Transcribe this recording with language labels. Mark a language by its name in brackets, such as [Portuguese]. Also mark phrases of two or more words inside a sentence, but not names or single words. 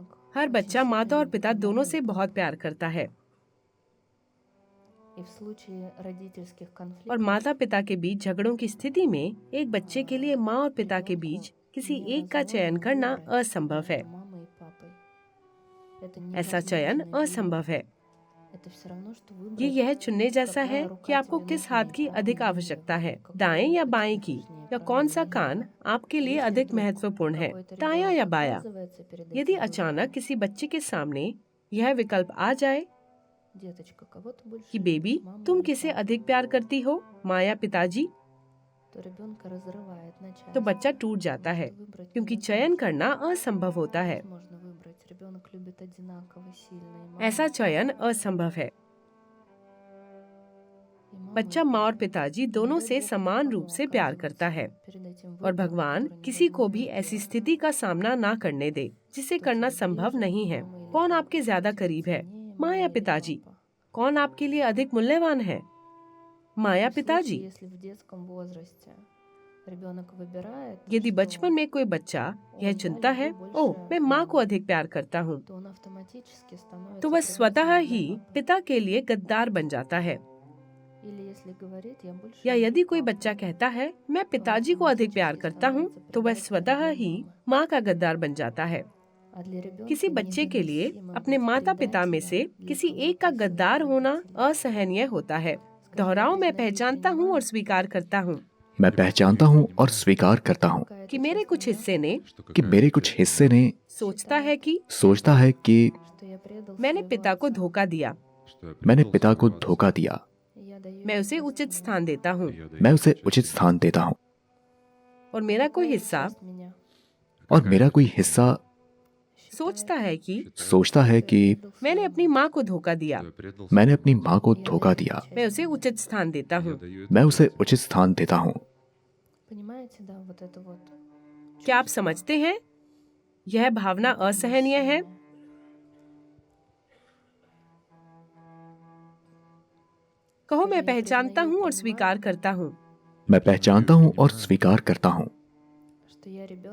[Hindi] हर बच्चा माता और पिता दोनों से बहुत प्यार करता है [Russian] И в случае родительских [Hindi] और [Russian] конфликтов [Hindi] माता पिता के बीच झगड़ों की स्थिति में एक बच्चे के लिए माँ और पिता के बीच किसी एक का चयन करना असंभव है। [Russian] мамой и папой. Это [Hindi] ऐसा [Russian] невозможно [Hindi] चयन [Russian] делать. [Hindi] असंभव है। [Russian] Это всё равно, что [Hindi] ये [Russian] выбрать, [Hindi] यह चुनने जैसा है [Russian] какая [Hindi] कि [Russian] рука [Hindi] आपको [Russian] тебе [Hindi] किस [Russian] нужнее, [Hindi] हाथ की अधिक [Russian] правая или [Hindi] आवश्यकता है, [Russian] левая, [Hindi] दाएं या [Russian] какой [Hindi] बाएं [Russian] рука [Hindi] की, [Russian] нужнее, [Hindi] या [Russian] правая [Hindi] कौन सा [Russian] или [Hindi] कान [Russian] левая. [Hindi] आपके लिए [Russian] Если [Hindi] अधिक [Russian] вдруг [Hindi] महत्वपूर्ण है, [Russian] какой-то [Hindi] दायां [Russian] ребенок [Hindi] या बायां। [Russian] оказывается перед [Hindi] यदि [Russian] этим [Hindi] अचानक [Russian] выбором, [Hindi] किसी बच्चे के सामने यह विकल्प आ जाए [Russian] деточка, кого ты больше [Hindi] कि बेबी [Russian] любишь, маму [Hindi] तुम [Russian] или [Hindi] किसे [Russian] папу, [Hindi] अधिक प्यार करती हो, माँ या पिताजी, [Russian] то ребенка разрывает на [Hindi] तो [Russian] части, [Hindi] बच्चा टूट [Russian] потому [Hindi] जाता है [Russian] что выбрать [Hindi] क्योंकि [Russian] невозможно. [Hindi] चयन करना असंभव होता है। [Russian] Невозможно выбрать. Ребенок любит одинаково сильно и маму, [Hindi] ऐसा [Russian] и [Hindi] चयन [Russian] папу, [Hindi] असंभव है। [Russian] и маму, [Hindi] बच्चा [Russian] и [Hindi] माँ और [Russian] папу. [Hindi] पिताजी [Russian] Не [Hindi] दोनों [Russian] дай [Hindi] से [Russian] Бог [Hindi] समान [Russian] никому [Hindi] रूप से प्यार करता [Russian] оказываться [Hindi] है [Russian] перед этим [Hindi] और [Russian] выбором, [Hindi] भगवान [Russian] который [Hindi] किसी को भी [Russian] невозможно [Hindi] ऐसी [Russian] сделать. [Hindi] स्थिति का सामना ना करने दे जिसे [Russian] Кто [Hindi] करना [Russian] тебе [Hindi] संभव [Russian] ближе, [Hindi] नहीं है। [Russian] мама или [Hindi] कौन [Russian] папа? [Hindi] आपके ज्यादा [Russian] Кто тебе [Hindi] करीब है, [Russian] ценнее, [Hindi] माँ [Russian] мама [Hindi] या [Russian] или [Hindi] पिताजी? [Russian] папа? [Hindi] कौन आपके लिए अधिक मूल्यवान है, माँ या [Russian] В случае, [Hindi] पिताजी? [Russian] если в детском возрасте ребенок выбирает, [Hindi] यदि [Russian] что [Hindi] बचपन में कोई बच्चा यह [Russian] он, [Hindi] चुनता [Russian] я [Hindi] है, [Russian] люблю [Hindi] ओ [Russian] больше [Hindi] मैं माँ को [Russian] маму, [Hindi] अधिक प्यार करता हूँ, [Russian] то он автоматически становится [Hindi] तो वह स्वतः [Russian] предателем [Hindi] ही [Russian] для папы. [Hindi] पिता के लिए गद्दार बन जाता है। [Russian] Или если говорит, я больше [Hindi] या [Russian] люблю [Hindi] यदि कोई [Russian] папу, [Hindi] बच्चा कहता है मैं [Russian] तो он [Hindi] पिताजी को अधिक प्यार [Russian] автоматически [Hindi] करता हूँ, [Russian] становится [Hindi] तो वह [Russian] предателем [Hindi] स्वतः [Russian] для [Hindi] ही [Russian] мамы. [Hindi] माँ का गद्दार बन जाता है। [Russian] А для ребенка [Hindi] किसी बच्चे के लिए [Russian] невыносимо [Hindi] अपने [Russian] быть [Hindi] माता पिता में से [Russian] предателем для [Hindi] किसी एक [Russian] кого-то [Hindi] का [Russian] из [Hindi] गद्दार [Russian] своих [Hindi] होना [Russian] родителей. [Hindi] असहनीय होता है। [Russian] Скажи, [Hindi] दोहराओ, मैं [Russian] признаю и [Hindi] पहचानता हूँ और [Russian] принимаю, [Hindi] स्वीकार करता हूँ मैं पहचानता हूँ और स्वीकार करता हूँ [Russian] какая-то [Hindi] कि मेरे [Russian] часть [Hindi] कुछ [Russian] меня [Hindi] हिस्से ने कि मेरे कुछ हिस्से ने सोचता है कि सोचता है कि [Russian] что я предал [Hindi] मैंने [Russian] своего [Hindi] पिता को [Russian] отца. [Hindi] धोखा दिया, मैंने पिता को धोखा दिया, [Russian] Я даю [Hindi] मैं [Russian] ему [Hindi] उसे उचित [Russian] место [Hindi] स्थान देता हूँ मैं उसे उचित स्थान देता हूँ और मेरा कोई [Russian] Какая [Hindi] हिस्सा [Russian] часть меня [Hindi] और मेरा कोई हिस्सा सोचता है कि सोचता है कि मैंने अपनी माँ को धोखा दिया, मैंने अपनी माँ को धोखा दिया, मैं उसे उचित स्थान देता हूँ। मैं उसे उचित स्थान देता हूँ। [Russian] Понимаете, да, вот это вот. [Hindi] क्या आप समझते हैं यह भावना असहनीय है? कहो, मैं पहचानता हूँ और स्वीकार करता हूँ, मैं पहचानता हूँ और स्वीकार करता हूँ। [Russian] Что я ребенок